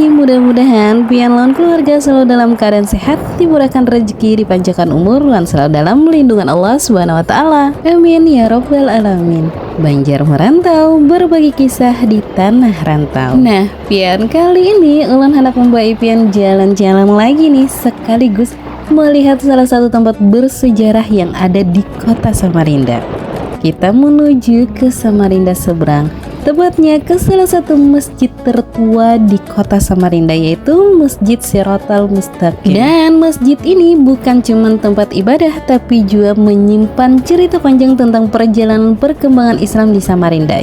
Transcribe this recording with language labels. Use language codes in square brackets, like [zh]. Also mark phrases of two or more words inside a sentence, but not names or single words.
[id] Mudah-mudahan pian lawan keluarga selalu dalam keadaan sehat, dimurahkan rezeki, dipanjangkan umur, dan selalu dalam lindungan Allah [ar] سبحانه وتعالى. آمين يا رب العالمين. [id] Banjar Merantau, berbagi kisah di tanah rantau. Nah, pian kali ini ulan hendak membawa pian jalan-jalan lagi nih, sekaligus melihat salah satu tempat bersejarah yang ada di kota Samarinda. Kita menuju ke Samarinda seberang, tepatnya ke salah satu masjid tertua di kota Samarinda, yaitu Masjid Siratal Mustaqim. Dan masjid ini bukan cuma tempat ibadah, tapi juga menyimpan cerita panjang tentang perjalanan perkembangan Islam di Samarinda.